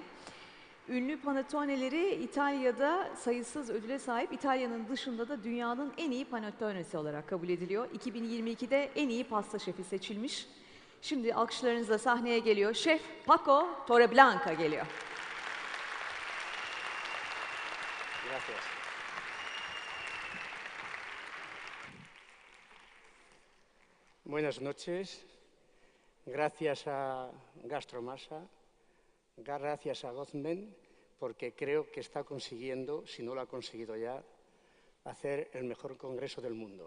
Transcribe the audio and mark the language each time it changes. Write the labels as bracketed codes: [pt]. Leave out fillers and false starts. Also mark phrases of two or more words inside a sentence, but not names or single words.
[tr] Ünlü panettoneleri İtalya'da sayısız ödüle sahip, İtalya'nın dışında da dünyanın en iyi panettonesi olarak kabul ediliyor. 2022'de en iyi pasta şefi seçilmiş. Şimdi alkışlarınızla sahneye geliyor. Şef Paco Torreblanca geliyor. [es] Gracias. Buenas noches. Gracias a Gastromasa. Gracias a Gozmen, porque creo que está consiguiendo, si no lo ha conseguido ya, hacer el mejor congreso del mundo.